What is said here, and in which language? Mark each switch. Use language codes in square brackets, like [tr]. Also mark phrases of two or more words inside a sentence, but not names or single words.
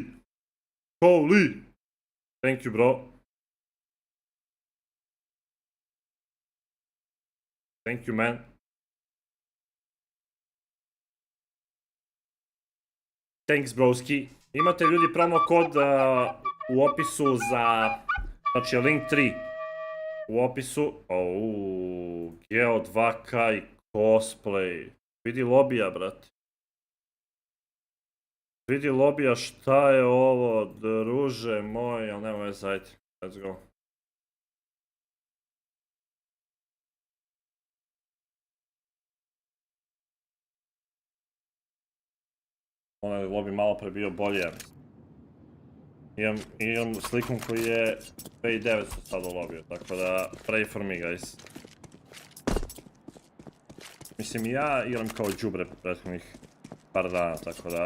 [en] Holy! Thank you, bro. Thank you, man. Thanks, broski. [sr] Imate ljudi promo kod u opisu za... Znači, link 3. U opisu... Geo 2K i cosplay. Vidi lobija, brate. Vidi lobija, šta je ovo, druže moj, ali nema veze, ajde, [en] let's go. [sr] Onaj lobby malo pre bio bolje, ja mislim. Imam slikom koji je 2900 sad u lobiju, tako da [en] pray for me, guys. [sr] Mislim, ja igram kao džubre prethodnih par dana, tako da...